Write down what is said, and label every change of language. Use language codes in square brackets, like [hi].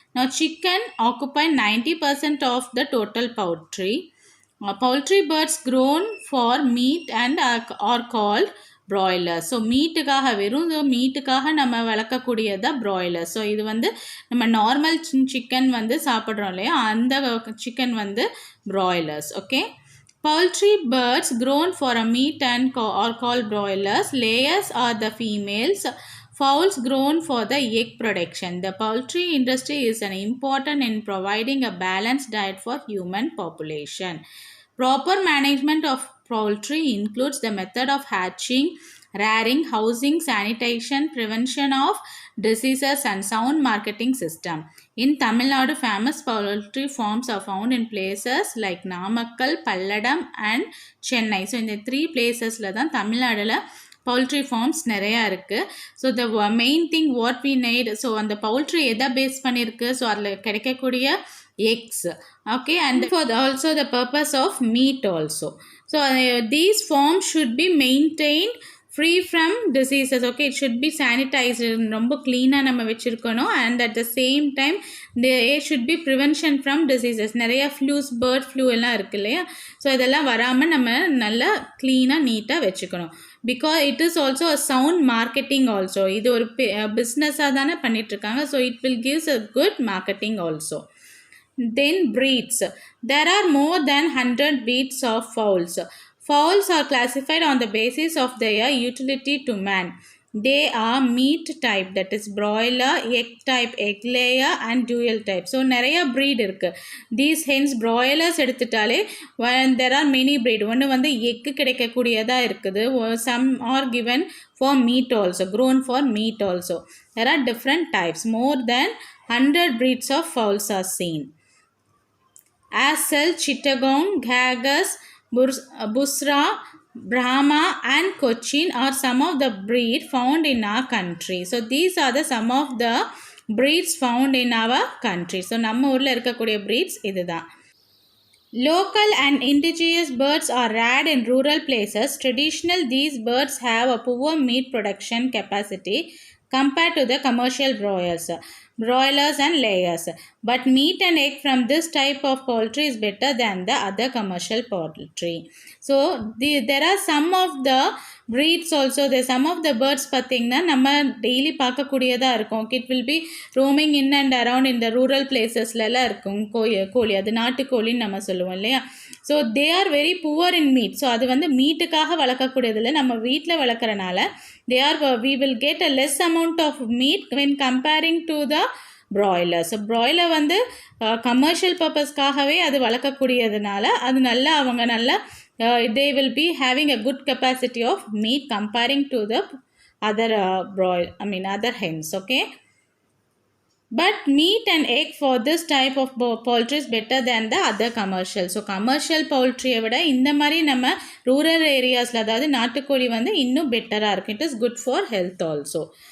[en] Now chicken occupy 90% of the total poultry. Poultry birds grown for meat and are called broilers. [ta] So மீட்டுக்காக, வெறும் மீட்டுக்காக நம்ம வளர்க்கக்கூடியதான் broilers. So இது வந்து நம்ம normal chicken வந்து சாப்பிட்றோம் இல்லையா, அந்த சிக்கன் வந்து broilers. Okay. [en] Poultry birds grown for a meat and are called broilers. Layers are the females. Fowls grown for the egg production. The poultry industry is an important in providing a balanced diet for human population. Proper management of poultry includes the method of hatching, rearing, housing, sanitation, prevention of diseases, and sound marketing system. In Tamil Nadu, famous poultry farms are found in places like Namakkal, Palladam, and Chennai. So in the three places la dhan Tamil Nadula poultry farms [ta] நிறையா இருக்குது. [en] so the main thing what we need, [ta] so அந்த poultry எதை base பண்ணியிருக்கு, so அதில் கிடைக்கக்கூடிய eggs. [en] Okay, and for also the purpose of meat also. So these farms should be maintained free from diseases. Okay, it should be sanitized, [ta] ரொம்ப க்ளீனாக நம்ம வச்சுருக்கணும். [en] And at the same time there should be prevention from diseases. [ta] நிறையா ஃப்ளூஸ், bird flu எல்லாம் இருக்குது இல்லையா, so இதெல்லாம் வராமல் நம்ம நல்லா க்ளீனாக நீட்டாக வச்சுக்கணும். [en] Because it is also a sound marketing also. [ta] இது ஒரு பிஸ்னஸாக தானே பண்ணிகிட்ருக்காங்க. [en] So it will gives a good marketing also. Then breeds. There are more than 100 breeds of fowls. Fowls are classified on the basis of their utility to man. They are meat type, that is broiler, egg type, egg layer, and dual type. So [ta] நிறைய breed இருக்கு. [en] These hens broilers எடுத்துட்டாலே there are many breed. [ta] ஒன்று வந்து egg கிடைக்கக்கூடியதாக இருக்குது. [en] Some are given for meat also, grown for meat also. There are different types. More than 100 breeds of fowls are seen. Asal, Chittagong, Haggis, Busra, Brahma, and Cochin are some of the breed found in our country. So these are the some of the breeds found in our country. [ta] So நம்ம ஊரில் இருக்கக்கூடிய breeds இதுதான். [en] Local and indigenous birds are reared in rural places. Traditional, these birds have a poor meat production capacity compared to the commercial broilers and layers. But meat and egg from this type of poultry is better than the other commercial poultry. So there are some of the breeds also. There some of the birds [ta] பார்த்தீங்கன்னா நம்ம daily பார்க்கக்கூடியதாக இருக்கும். [en] it will be roaming in and around [ta] இந்த rural பிளேசஸ்லலாம் இருக்கும். கோழி, அது நாட்டுக்கோழின்னு நம்ம சொல்லுவோம் இல்லையா. [en] So they are very poor in meat. [ta] So அது வந்து மீட்டுக்காக வளர்க்கக்கூடியதில்லை, நம்ம வீட்டில் வளர்க்குறனால [en] we will get a less amount of meat when comparing to the broiler. [ta] So broiler வந்து கமர்ஷியல் பர்பஸ்க்காகவே அது வளர்க்கக்கூடியதுனால அது நல்லா அவங்க நல்லா [en] they will be having a good capacity of meat comparing to the other other hens. Okay, but meat and egg for this type of poultry is better than the other commercial. [ta] So commercial poultry விட இந்த மாதிரி நம்ம rural areasல அதாவது நாட்டுக்கோழி வந்து இன்னும் பெட்டராக இருக்கும். [en] It is good for health also.